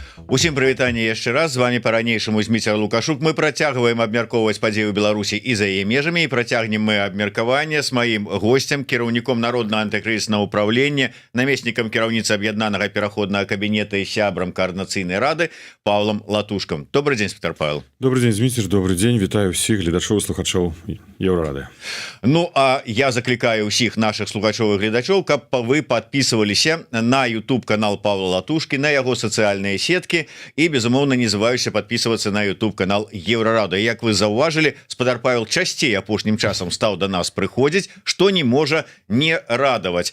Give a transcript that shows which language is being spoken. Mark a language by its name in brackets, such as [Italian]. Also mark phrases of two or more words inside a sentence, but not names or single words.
[Belarusian] Усім прывітанне яшчэ раз, з вами по-ранейшаму Зміцер Лукашук. Мы працягваем абмяркоўваць падзею Беларусі і за яе межамі, і працягнем мы абмеркаванне з маім госцем, кіраўніком народнага антыкрызіснага ўправлення, намеснікам кіраўніцы аб'яднанага пераходнага кабінета і сябрам каардынацыйнай рады Павлом Латушкам. [Russian] Добрый день, Петр Павел. Добрый день, Зміцер, добрый день. [Belarusian] Вітаю всіх гледачоў і слухачоў Еўрарады. Ну, а я закликаю усіх наших слухачоў і гледачоў, каб вы подписываліся на YouTube канал Павла Латушки, на яго сацыяльныя сеткі і, безумоўна, не забывайся подписываться на YouTube канал Еўрарада. Як вы заўважылі, спадар Павел часцей апошнім часам стаў до нас прыходзіць, што не можа не радаваць.